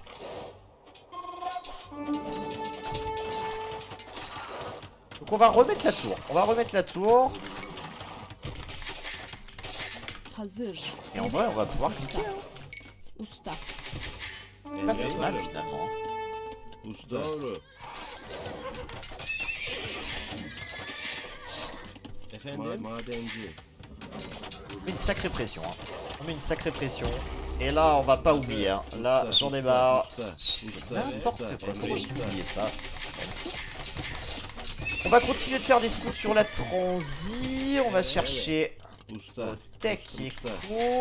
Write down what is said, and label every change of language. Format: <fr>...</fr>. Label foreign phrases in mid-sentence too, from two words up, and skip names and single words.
<fr>Donc on va remettre la tour. On va remettre la tour.</fr> <tr>Hazır.</tr> <fr>Et en vrai, on va pouvoir cliquer. Hein.</fr> <tr>Usta.</tr> <fr>Pas si mal finalement.</fr> <tr>Usta. Doğru. Efendim? Madenci.</tr> <fr>On met une sacrée pression. Hein. On met une sacrée pression. Et là, on va pas oublier. Hein. Là, j'en ai marre. N'importe quoi. Comment j'ai oublié ça? On va continuer de faire des scouts sur la transi. On va chercher Tech et Co.</fr>